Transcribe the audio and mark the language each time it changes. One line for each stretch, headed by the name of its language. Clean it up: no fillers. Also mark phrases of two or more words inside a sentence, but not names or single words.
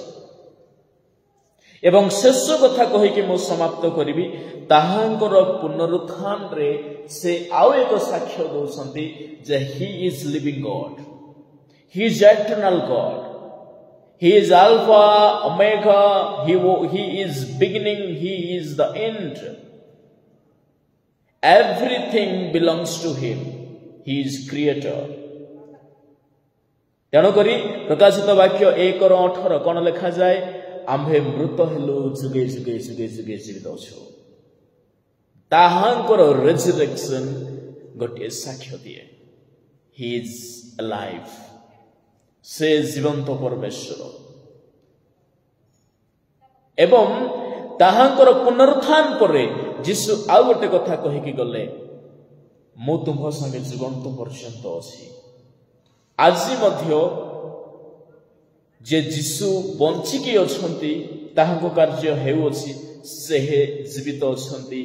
Odia: ଏବଂ ଶେଷ କଥା କହିକି ମୁଁ ସମାପ୍ତ କରିବି, ତାହାଙ୍କର ପୁନରୁତ୍ଥାନରେ ସେ ଆଉ ଏକ ସାକ୍ଷ୍ୟ ଦେଉଛନ୍ତି ଯେ
English: He is living God, he is eternal God, he is Alpha Omega, he is beginning, he is the end. Everything belongs to him. He is creator.
Odia: ତେଣୁକରି ପ୍ରକାଶିତ ବାକ୍ୟ 1:18 କଣ ଲେଖାଯାଏ? ଆମ୍ଭେ ମୃତ ହେଲୁ, ଯୁଗେ ଯୁଗେ ଯୁଗେ ଯୁଗେ ଜୀବିତ ଅଛୁ। ତାହାଙ୍କର ରେଜରେକ୍ସନ ଗୋଟିଏ ସାକ୍ଷ୍ୟ ଦିଏ।
English: He is alive.
Odia: ସେ ଜୀବନ୍ତ ପରମେଶ୍ୱର। ଏବଂ ତାହାଙ୍କର ପୁନରୁତ୍ଥାନ ପରେ ଯୀଶୁ ଆଉ ଗୋଟେ କଥା କହିକି ଗଲେ, ମୁଁ ତୁମ୍ଭ ସଙ୍ଗେ ଜୀବନ୍ତ ପର୍ଯ୍ୟନ୍ତ ଅଛି। ଆଜି ମଧ୍ୟ ଯେ ଯୀଶୁ ବଞ୍ଚିକି ଅଛନ୍ତି, ତାହାଙ୍କ କାର୍ଯ୍ୟ ହେଉଅଛି, ସେ ଜୀବିତ ଅଛନ୍ତି।